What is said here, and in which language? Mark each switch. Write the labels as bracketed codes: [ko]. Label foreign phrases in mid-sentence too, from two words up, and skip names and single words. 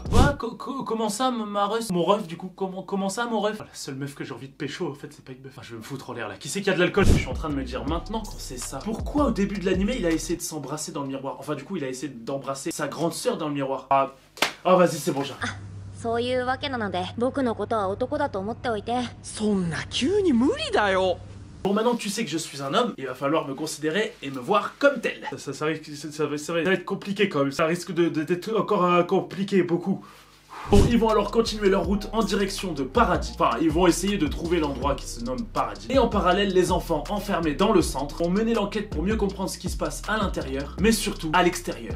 [fr] Comment ça, ma ref? Mon ref, du coup, comment ça, mon ref? La seule meuf que j'ai envie de pécho, en fait, c'est pas une meuf. Enfin, je vais me foutre en l'air là. Qui c'est qui a de l'alcool? Je suis en train de me dire maintenant quand c'est ça. Pourquoi au début de l'animé, il a essayé de s'embrasser dans le miroir? Enfin, du coup, il a essayé d'embrasser sa grande sœur dans le miroir. Ah, vas-y, c'est bon, j'arrive. [ja] そういうわけなので僕のことは男だと思っておいて。そんな急に無理だよ。 [fr] Bon, maintenant que tu sais que je suis un homme, il va falloir me considérer et me voir comme tel. Ça va être compliqué quand même. Ça risque d'être encore compliqué, beaucoup. Bon, ils vont alors continuer leur route en direction de Paradis. Enfin, ils vont essayer de trouver l'endroit qui se nomme Paradis. Et en parallèle, les enfants enfermés dans le centre vont mener l'enquête pour mieux comprendre ce qui se passe à l'intérieur, mais surtout à l'extérieur.